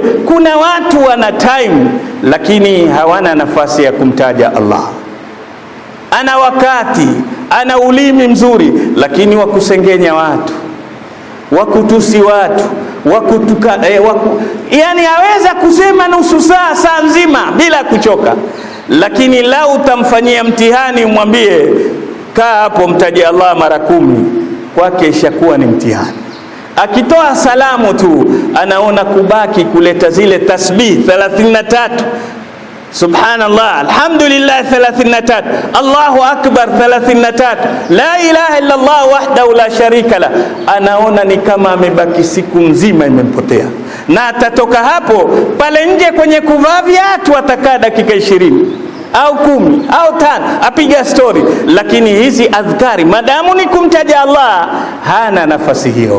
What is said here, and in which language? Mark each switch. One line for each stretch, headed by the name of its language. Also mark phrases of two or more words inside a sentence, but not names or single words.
Swahili: Kuna watu wana time lakini hawana nafasi ya kumtaja Allah, ana wakati, ana ulimi mzuri, lakini wakusengenya watu, wakutusi watu, yani aweza kusema nusu saa, saa nzima bila kuchoka, lakini lau utamfanyia mtihani umwambie kaa hapo mtaje Allah mara 10, kwake ishakuwa ni mtihani. Akitoa salamu tu anaona kubaki kuleta zile tasbih 33,
Arabic: سبحان الله، الحمد لله 33، الله أكبر
Swahili: 33,
Arabic: لا إله إلا الله وحده لا شريك له,
Swahili: anaona ni kama amebaki siku nzima imempotea, na atatoka hapo pale nje kwenye kuvaa viatu atakaa dakika 20 au 10 au 5 apiga story, lakini hizi adhkari madamu ni kumtaja Allah hana nafasi hiyo.